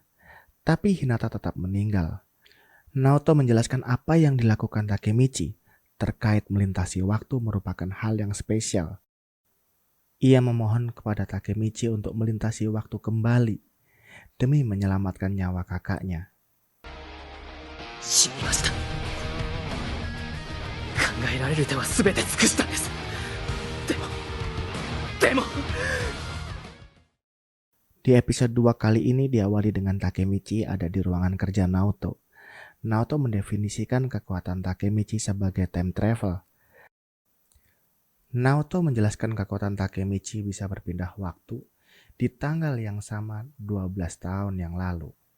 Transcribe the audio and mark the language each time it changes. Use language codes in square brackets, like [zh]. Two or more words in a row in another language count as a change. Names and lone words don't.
[id] Tapi Hinata tetap meninggal. Naoto menjelaskan apa yang dilakukan Takemichi terkait melintasi waktu merupakan hal yang spesial. Ia memohon kepada Takemichi untuk melintasi waktu kembali demi menyelamatkan nyawa kakaknya. [ja] 死にました。考えられる手は全て尽くしたんです。でも [id] Di episode 2 kali ini diawali dengan Takemichi ada di ruangan kerja Naoto. Naoto mendefinisikan kekuatan Takemichi sebagai [en] time travel. [id] Naoto menjelaskan kekuatan Takemichi bisa berpindah waktu di tanggal yang sama 12 tahun yang lalu.